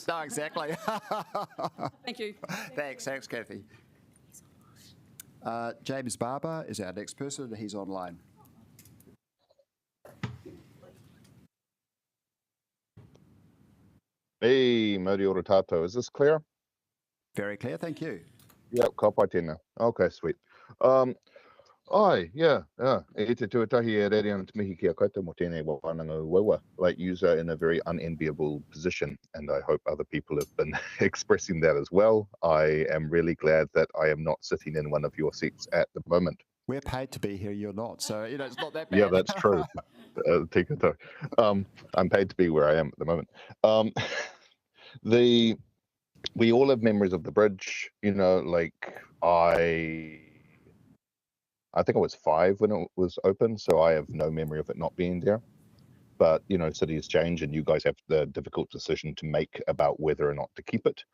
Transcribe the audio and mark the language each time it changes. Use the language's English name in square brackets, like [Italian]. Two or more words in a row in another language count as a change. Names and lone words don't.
[English] No, exactly. Thank you. Thanks, Kathy. James Barber is our next person. He's online. [Māori] Hey, Modi ora tātou. [English] Is this clear? Very clear, thank you. Yep, [Māori] ka pai tēnā. [English] Okay, sweet. [Māori] E te tuatahi e rere ana te mihi ki a koutou mo tēnei wānanga wawa. [English] Like, you are in a very unenviable position, and I hope other people have been expressing that as well. I am really glad that I am not sitting in one of your seats at the moment. We're paid to be here, you're not, so, it's not that bad. Yeah, that's true. [Māori] Tika tau. [English] I'm paid to be where I am at the moment. We all have memories of the bridge, like I think I was 5 when it was open, so I have no memory of it not being there. But, cities change and you guys have the difficult decision to make about whether or not to keep it.